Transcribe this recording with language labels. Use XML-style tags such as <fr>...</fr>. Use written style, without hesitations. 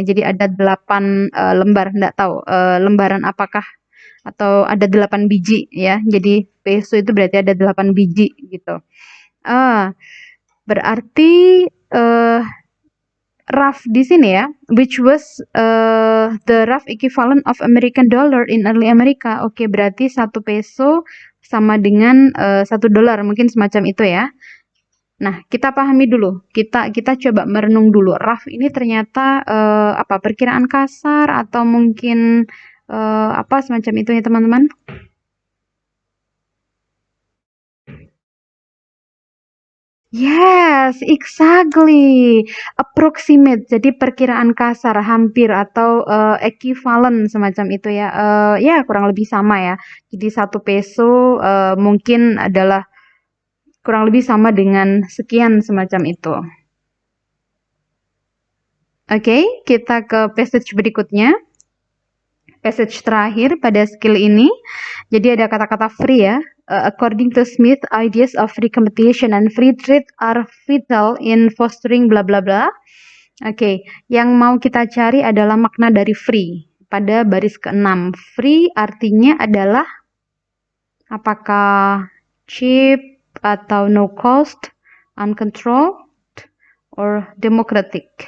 <id>Jadi ada 8 lembar, enggak tahu lembaran apakah, atau ada 8 biji ya. Jadi peso itu berarti ada 8 biji gitu. Berarti rough di sini ya,</id> <en>which was the rough equivalent of American dollar in early America.</en> <id>Oke, berarti 1 peso sama dengan 1 dolar, mungkin semacam itu ya. Nah, kita pahami dulu. Kita coba merenung dulu. Rough ini ternyata apa? Perkiraan kasar atau mungkin apa semacam itu ya, teman-teman?</id> <en>Yes, exactly. Approximate.</en> <id>Jadi perkiraan kasar, hampir atau equivalent semacam itu ya. Ya kurang lebih sama ya. Jadi 1 peso mungkin adalah kurang lebih sama dengan sekian semacam itu. Oke, kita ke passage berikutnya. Passage terakhir pada skill ini. Jadi ada kata-kata free ya.</id> <en>According to Smith, ideas of free competition and free trade are vital in fostering bla bla bla.</en> <id>Oke, yang mau kita cari adalah makna dari free. Pada baris ke-6, free artinya adalah apakah cheap atau</id> <en>no cost, uncontrolled, or democratic.</en>